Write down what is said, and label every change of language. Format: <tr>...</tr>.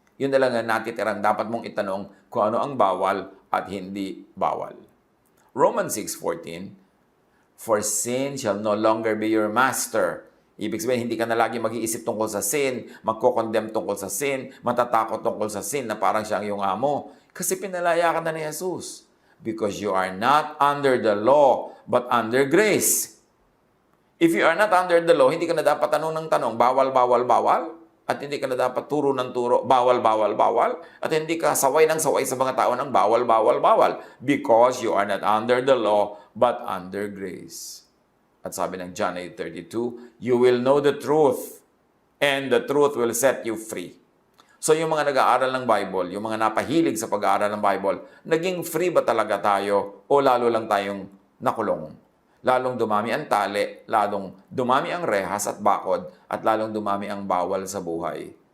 <tl>Yun na lang ang natitirang dapat mong itanong kung ano ang bawal at hindi bawal.</tl> <en>Romans 6:14, "For sin shall no longer be your master."</en> <tl>Ibig sabihin, hindi ka na lagi mag-iisip tungkol sa sin, magko-condemn tungkol sa sin, matatakot tungkol sa sin na parang siyang iyong amo. Kasi pinalaya ka na ni Jesus.</tl> <en>Because you are not under the law, but under grace. If you are not under the law,</en> <tl>hindi ka na dapat tanong ng tanong, bawal, bawal, bawal. At hindi ka na dapat turo ng turo, bawal, bawal, bawal. At hindi ka saway ng saway sa mga tao ng bawal, bawal, bawal.</tl> <en>Because you are not under the law, but under grace.</en> <tl>At sabi ng</tl> <en>John 8:32, "You will know the truth, and the truth will set you free."</en> <tl>So yung mga nag-aaral ng Bible, yung mga napahilig sa pag-aaral ng Bible, naging free ba talaga tayo o lalo lang tayong nakulong? Lalong dumami ang tali, lalong dumami ang rehas at bakod, at lalong dumami ang bawal sa buhay.</tl>